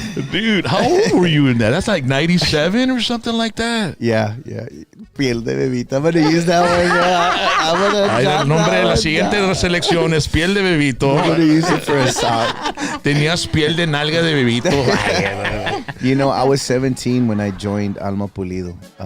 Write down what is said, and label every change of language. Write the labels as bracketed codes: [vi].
[en] Dude, how old were you in that? That's like 97 or something like that. Yeah. [es] Piel de bebita. [en] I'm going to use that one. [es] Ahí el nombre de la siguiente selección es piel de bebito. [en] I'm going to use it for a song. [es] Tenías piel de nalga de bebito. [en] You know, I was 17 when I joined Alma Pulido.